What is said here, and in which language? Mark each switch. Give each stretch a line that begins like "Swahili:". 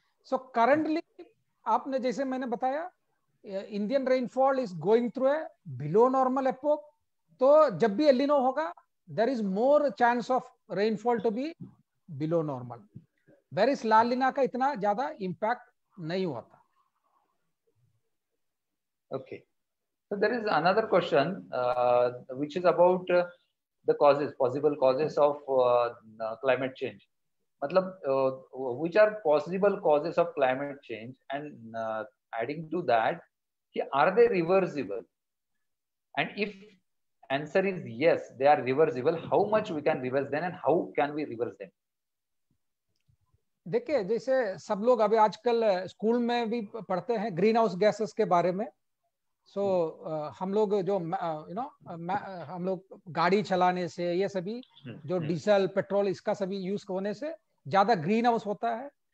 English: so currently
Hindi: आपने जैसे मैंने बताया
English: Indian rainfall is going through a below normal epoch.
Hindi: तो जब भी एलिनो होगा
English: There is more chance of rainfall to be below normal.
Hindi: Vries La Niña का इतना ज्यादा इम्पैक्ट नहीं होता.
English: Okay, so there is another question which is about the causes, possible causes of climate change. मतलब which are possible causes of climate change, and adding to that, are they reversible? And if answer is yes, they are reversible, how much we can reverse them and how can we reverse them?
Hindi: देखिए जैसे सब लोग अभी आजकल school में भी पढ़ते हैं ग्रीन हाउस गैसेस के बारे में. सो हम लोग जो हम लोग गाड़ी चलाने से, ये सभी जो डीजल पेट्रोल इसका सभी यूज होने से ज्यादा ग्रीन हाउस होता है.